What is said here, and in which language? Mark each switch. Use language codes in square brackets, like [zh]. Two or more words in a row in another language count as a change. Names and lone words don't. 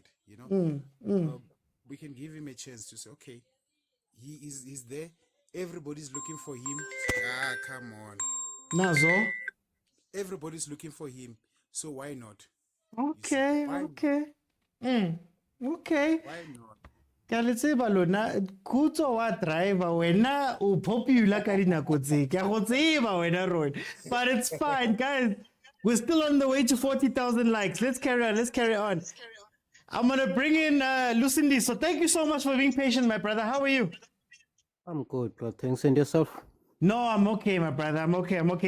[en] You know, we can give him a chance to say, okay, he's there. Everybody's looking for him. Come on. Nazo. Everybody's looking for him. So why not? Okay. Okay. Okay. Why not? [tn] Ka le tseba lona khutso wa driver wena o popular ka dinako tse ke go tseba wena Roy, [en] but it's fine guys, we're still on the way to 40,000 likes. Let's carry on. I'm gonna bring in Lucindy. So thank you so much for being patient, my brother. How are you? I'm good, bro. Thanks. And yourself? No, I'm okay, my brother. I'm okay.